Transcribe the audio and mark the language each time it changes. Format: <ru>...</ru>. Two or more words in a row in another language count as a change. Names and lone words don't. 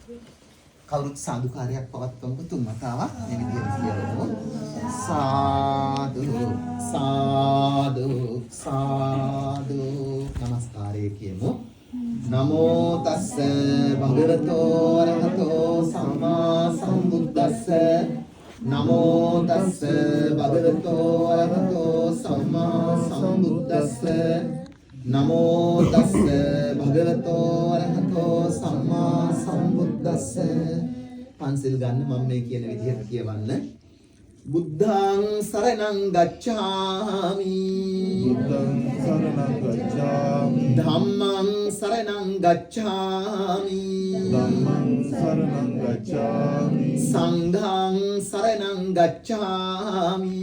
<si>කවුරුත් සාදුකාරයක් පවත්වමු තුන් වතාවක් මේ විදිහට කියමු.</si> <pi>සාදු සාදු සාදු</pi> <si>නමස්කාරය කියමු.</si> <pi>නමෝ තස්ස භගවතෝ අරහතෝ සම්මා සම්බුද්දස්ස නමෝ තස්ස භගවතෝ අරහතෝ සම්මා සම්බුද්දස්ස නමෝ තස්ස භගවතෝ අරහතෝ සම්මා සම්බුද්දස්ස.</pi> <si>පන්සිල් ගන්න මම මේ කියන විදිහට කියවන්න.</si> <pi>බුද්ධං සරණං ගච්ඡාමි බුද්ධං සරණං ගච්ඡාමි ධම්මං සරණං ගච්ඡාමි ධම්මං සරණං ගච්ඡාමි සංඝං සරණං ගච්ඡාමි</pi>